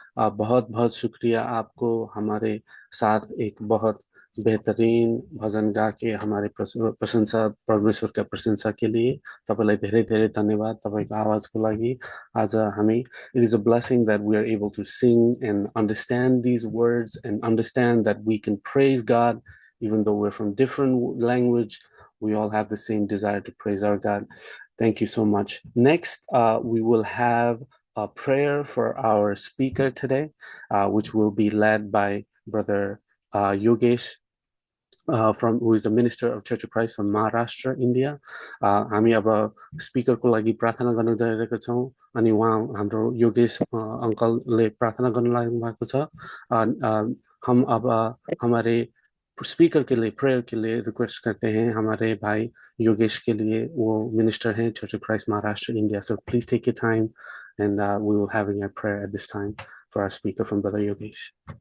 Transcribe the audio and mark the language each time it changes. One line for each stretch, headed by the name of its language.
Hindi: बहुत बहुत शुक्रिया आपको हमारे साथ एक बहुत बेहतरीन भजन गा के हमारे प्रशंसा परमेश्वर का प्रशंसा के लिए
Nepali: तपाईलाई धेरै धेरै धन्यवाद तपाईको आवाजको लागि। आज हामी
English: It is a blessing that we are able to sing and understand these words and understand that we can praise God even though we're from different language. We all have the same desire to praise our God. Thank you so much. Next, we will have a prayer for our speaker today, which will be led by Brother Yogesh, from who is the minister of Church of Christ from Maharashtra, India.
Nepali: हामी अब स्पिकरको लागि प्रार्थना गर्न गइरहेका छौँ अनि उहाँ हाम्रो योगेश अङ्कलले प्रार्थना गर्न लाग्नु भएको छ।
Hindi: हम अब हमारे स्पीकर के लिए प्रेयर के लिए रिक्वेस्ट करते हैं हमारे भाई योगेश के लिए। वो मिनिस्टर हैं church of Christ Maharashtra India.
English: So please take your time and we will having a prayer at this time for our speaker from brother Yogesh.